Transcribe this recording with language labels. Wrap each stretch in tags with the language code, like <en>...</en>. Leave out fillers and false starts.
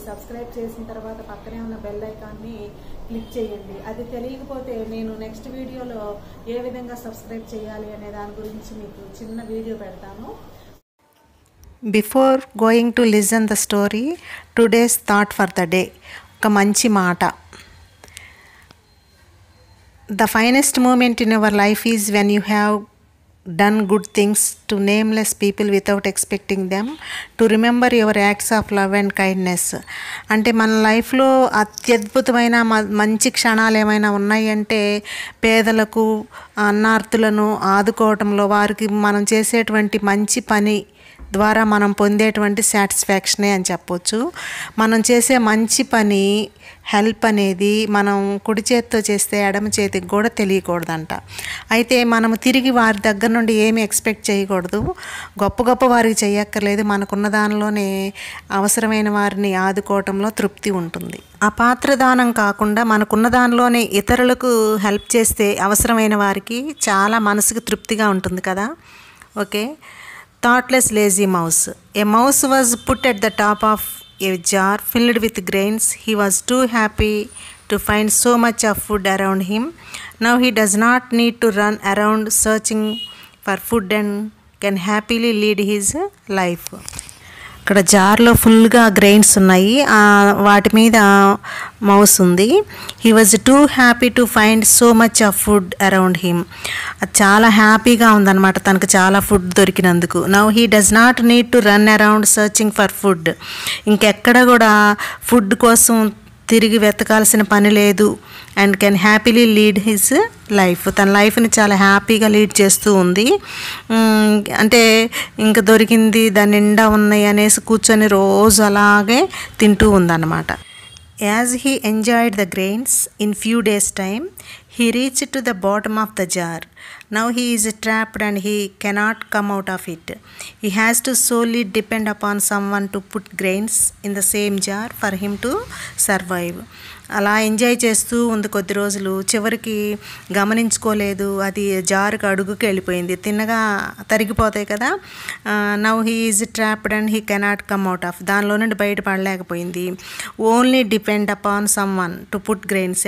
<te>Subscribe చేసిన తర్వాత పక్కనే ఉన్న బెల్ ఐకాన్ని క్లిక్ చేయండి. అది తెలియకపోతే నేను నెక్స్ట్ వీడియోలో ఏ విధంగా సబ్స్క్రైబ్ చేయాలి అనే దాని గురించి మీకు చిన్న వీడియో పెడతాను.</te> <en>Before going to listen the story, today's thought for the day.</en> <te>ఒక మంచి మాట.</te> <en>The finest moment in our life is when you have done good things to nameless people without expecting them to remember your acts of love and kindness.</en> <te>అంటే మన లైఫ్లో అత్యద్భుతమైన మంచి క్షణాలు ఏమైనా ఉన్నాయంటే పేదలకు అన్నార్తులను ఆదుకోవటంలో వారికి మనం చేసేటువంటి మంచి పని ద్వారా మనం పొందేటువంటి సాటిస్ఫాక్షనే అని చెప్పొచ్చు. మనం చేసే మంచి పని హెల్ప్ అనేది మనం కుడి చేతితో చేస్తే ఎడమ చేతికి కూడా తెలియకూడదంట. అయితే మనము తిరిగి వారి దగ్గర నుండి ఏమి ఎక్స్పెక్ట్ చేయకూడదు. గొప్ప వారికి చేయక్కర్లేదు. మనకున్న దానిలోనే అవసరమైన వారిని ఆదుకోవటంలో తృప్తి ఉంటుంది. అపాత్రదానం కాకుండా మనకున్న దానిలోనే ఇతరులకు హెల్ప్ చేస్తే అవసరమైన వారికి చాలా మనసుకు తృప్తిగా ఉంటుంది కదా.</te> <en>Okay. Thoughtless lazy mouse. A mouse was put at the top of a jar filled with grains. He was too happy to find so much of food around him. Now he does not need to run around searching for food and can happily lead his life.</en> <te>ఇక్కడ జార్లో ఫుల్గా grains ఉన్నాయి. వాటి మీద mouse ఉంది.</te> <en>He was too happy to find so much of food around him.</en> <te>అది చాలా హ్యాపీగా ఉందన్నమాట తనకు చాలా ఫుడ్ దొరికినందుకు.</te> <en>Now he does not need to run around searching for food.</en> <te>ఇంకెక్కడ కూడా ఫుడ్ కోసం తిరిగి వెతకాల్సిన పని లేదు.</te> <en>And can happily lead his life.</en> <te>తన లైఫ్ని చాలా హ్యాపీగా లీడ్ చేస్తూ ఉంది. అంటే ఇంకా దొరికింది దాని నిండా ఉన్నాయి అనేసి కూర్చొని రోజు అలాగే తింటూ ఉందన్నమాట.</te> <en>As he enjoyed the grains in few days time he reached to the bottom of the jar. Now he is trapped and he cannot come out of it. He has to solely depend upon someone to put grains in the same jar for him to survive.</en> <te>అలా enjoy చేస్తూ ఉంది కొద్ది రోజులు. చివరికి గమనించుకోలేదు, అది జారుకు అడుగుకి వెళ్ళిపోయింది. తిన్నగా తరిగిపోతాయి కదా.</te> <en>Now he is trapped and he cannot come out of.</en> <te>దానిలో నుండి బయటపడలేకపోయింది.</te> <en>Only depend upon someone to put grains.</en>